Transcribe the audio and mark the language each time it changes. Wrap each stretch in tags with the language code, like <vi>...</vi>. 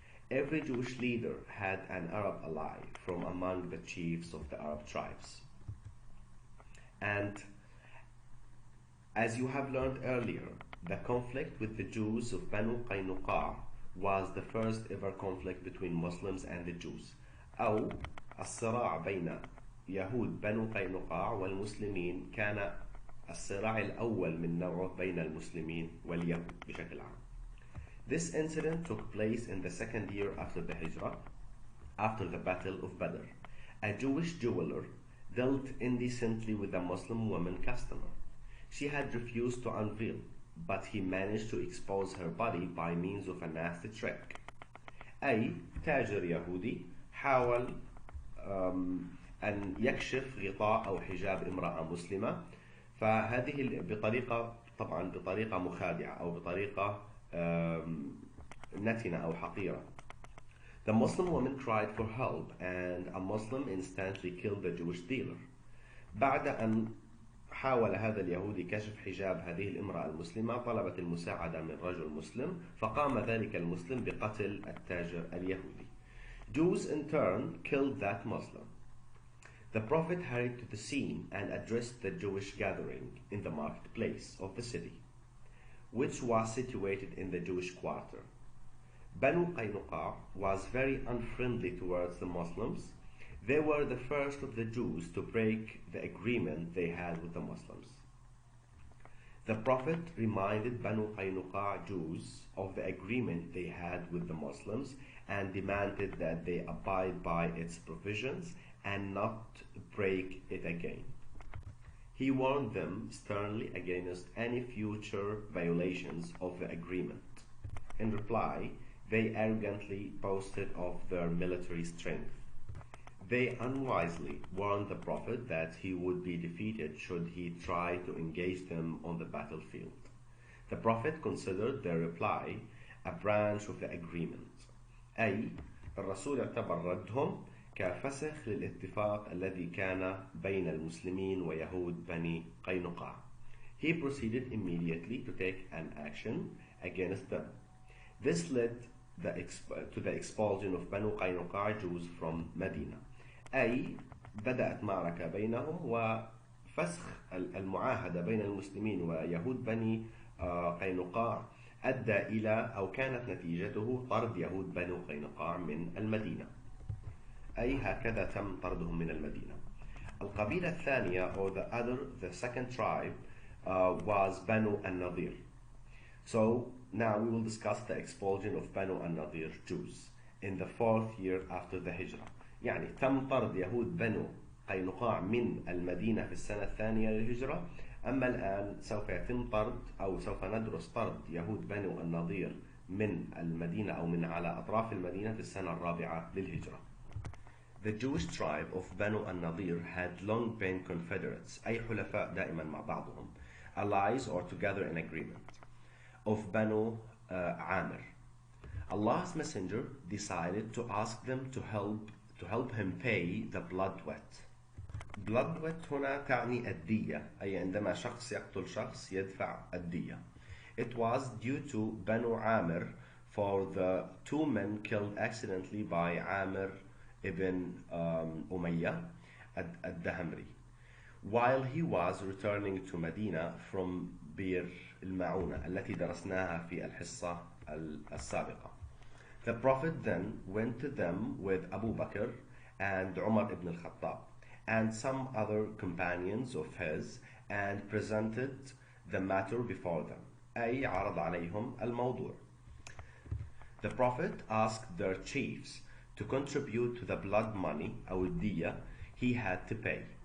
<en>Every Jewish leader had an Arab ally from among the chiefs of the Arab tribes. And as you have learned earlier, the conflict with the Jews of Banu Qaynuqa was the first ever conflict between Muslims and the Jews.</en> <ar>أو الصراع بين يهود بنو قينقاع والمسلمين كان الصراع الأول من نوعه بين المسلمين واليهود بشكل عام.</ar> <en>This incident took place in the second year after the Hijrah, after the Battle of Badr. A Jewish jeweler dealt indecently with a Muslim woman customer. She had refused to unveil, but he managed to expose her body by means of a nasty trick.</en> <ar>أي تاجر يهودي حاول أن يكشف غطاء أو حجاب امرأة مسلمة، فهذه بطريقة مخادعة أو بطريقة نتنة أو حقيرة.</ar> <en>The Muslim woman cried for help, and a Muslim instantly killed the Jewish dealer.</en> <ar>بعد أن حاول هذا اليهودي كشف حجاب هذه الامرأة المسلمة، طلبت المساعدة من رجل مسلم، فقام ذلك المسلم بقتل التاجر اليهودي.</ar> <en>Jews in turn killed that Muslim. The Prophet hurried to the scene and addressed the Jewish gathering in the marketplace of the city, which was situated in the Jewish quarter. Banu Qaynuqa was very unfriendly towards the Muslims. They were the first of the Jews to break the agreement they had with the Muslims. The Prophet reminded Banu Qaynuqa Jews of the agreement they had with the Muslims and demanded that they abide by its provisions and not break it again. He warned them sternly against any future violations of the agreement. In reply, they arrogantly boasted of their military strength. They unwisely warned the Prophet that he would be defeated should he try to engage them on the battlefield. The Prophet considered their reply a branch of the agreement.</en> <ar>أي الرسول اعتبر ردهم كفسخ للاتفاق الذي كان بين المسلمين ويهود بني قينقاع.</ar> <en>He proceeded immediately to take an action against them. This led to the expulsion of Banu Qaynuqa Jews from Medina.</en> <ar>أي بدأت معركة بينهم، وفسخ المعاهدة بين المسلمين ويهود بني قينقاع أدى إلى أو كانت نتيجته طرد يهود بنو قينقاع من المدينة. أي هكذا تم طردهم من المدينة. القبيلة الثانية,</ar> <en>or the second tribe, was Banu al-Nadir. So now we will discuss the expulsion of Banu al-Nadir Jews in the 4th year after the Hijrah.</en> <ar>يعني تم طرد يهود بنو قينقاع من المدينة في السنة الثانية للهجرة. أما الآن سوف يتم طرد أو سوف ندرس طرد يهود بنو النضير من المدينة أو من على أطراف المدينة في السنة الرابعة للهجرة.</ar> <en>The Jewish tribe of Banu al-Nadir had long been confederates,</en> <ar>أي حلفاء دائما مع بعضهم,</ar> <en>allies or together in agreement, of Banu Amir. Allah's Messenger decided to ask them to help him pay the blood debt. Blood debt</en> <ar>هنا تعني الدية، أي عندما شخص يقتل شخص يدفع الدية.</ar> <en>It was due to Banu Amir for the 2 men killed accidentally by Amir ibn Umayyah. الدهمري while he was returning to Medina from بئر المعونة</en> <ar>التي درسناها في الحصة السابقة.</ar> <en>The Prophet then went to them with Abu Bakr and Umar ibn al-Khattab and some other companions of his and presented the matter before them.</en> <ar>أي عرض عليهم الموضوع.</ar> <en>The Prophet asked their chiefs to contribute to the blood money</en> <ar>أو الدية</ar> <en>he had to pay.</en>